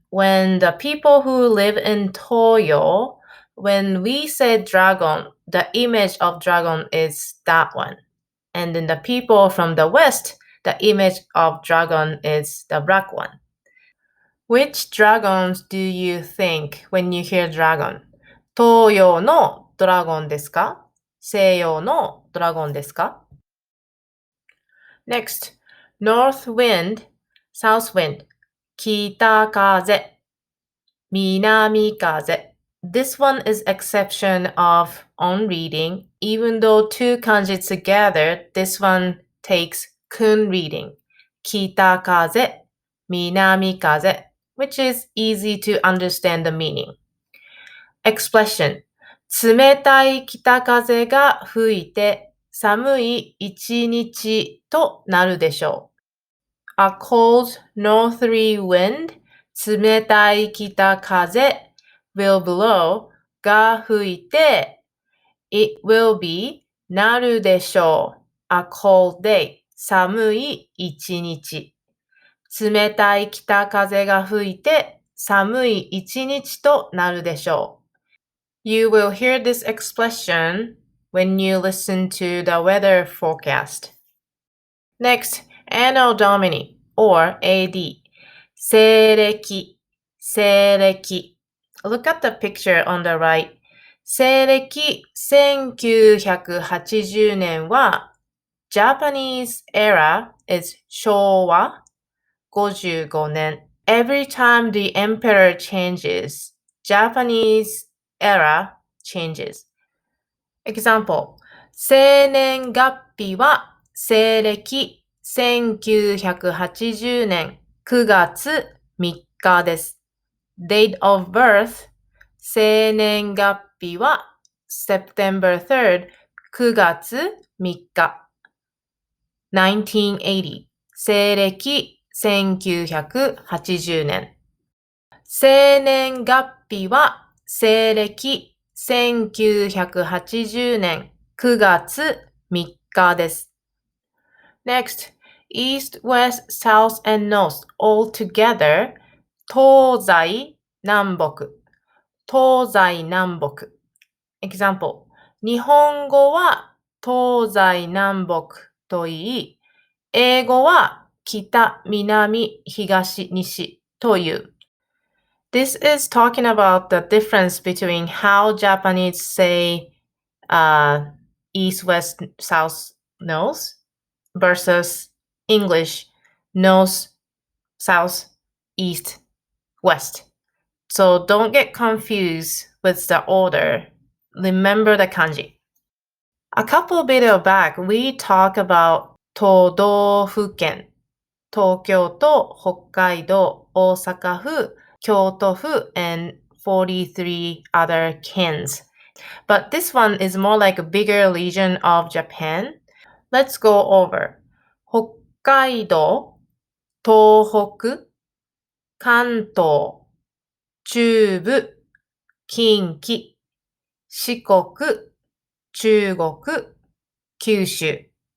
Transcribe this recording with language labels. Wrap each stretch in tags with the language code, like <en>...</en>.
<en>When the people who live in Toyo, when we say dragon, the image of dragon is that one. And then the people from the West, the image of dragon is the black one. Which dragons do you think when you hear dragon?</en> <ja>東洋のドラゴンですか?西洋のドラゴンですか?</ja> <en>Next, north wind, south wind, 北風, 南風. This one is exception of on reading. Even though two kanji together, this one takes kun reading. 北風, 南風, which is easy to understand the meaning. Expression.</en> <ja>冷たい北風が吹いて寒い一日となるでしょう。</ja> <en>A cold northerly wind,</en> <ja>冷たい北風</ja> <en>will blow</en> <ja>が吹いて</ja> <en>it will be</en> <ja>なるでしょう。</ja> <en>A cold day,</en> <ja>寒い一日。冷たい北風が吹いて寒い一日となるでしょう。</ja> <en>You will hear this expression when you listen to the weather forecast. Next, Anno Domini or AD.</en> <ja>西暦、西暦。</ja> <en>Look at the picture on the right.</en> <ja>西暦1980年は</ja> <en>Japanese era is</en> <ja>昭和55年。</ja> <en>Every time the emperor changes, Japanese era changes. Example,</en> <ja>生年月日は西暦1980年9月3日です。</ja> <en>Date of birth,</en> <ja>生年月日は</ja> <en>September 3rd,</en> <ja>9月3日。 1980, 西暦1980年。生年月日は西暦1980年9月3日です。</ja> <en>Next, East, West, South, and North all together.</en> <ja>東西南北。東西南北。</ja> <en>Example,</en> <ja>日本語は東西南北と言い、英語は北、南、東、西という。</ja> <en>This is talking about the difference between how Japanese say east, west, south, north versus English north, south, east, west. So don't get confused with the order. Remember the kanji. A couple videos back, we talked about 都道府県。</en> <ja>東京都、北海道、大阪府、京都府</ja> <en>and 43 other kens. But this one is more like a bigger region of Japan. Let's go over.</en> <ja>北海道、東北、関東、中部、近畿、四国、中国、九州。</ja>